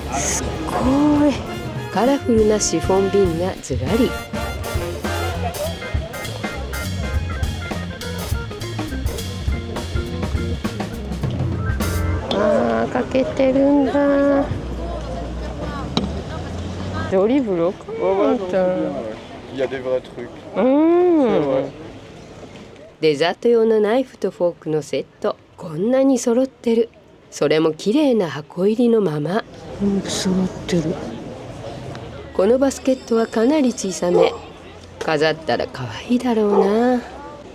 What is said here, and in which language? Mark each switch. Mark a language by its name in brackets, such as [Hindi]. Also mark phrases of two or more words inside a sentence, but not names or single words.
[Japanese] すごいカラフルなシフォン瓶がずらり。かけてるんだ。ジョリブロック。 [French] Il y a des vrais trucs. [Japanese] デザート用のナイフとフォークのセット、こんなに揃ってる。それも綺麗な箱入りのまま。揃ってる。このバスケットはかなり小さめ。飾ったら可愛いだろうな。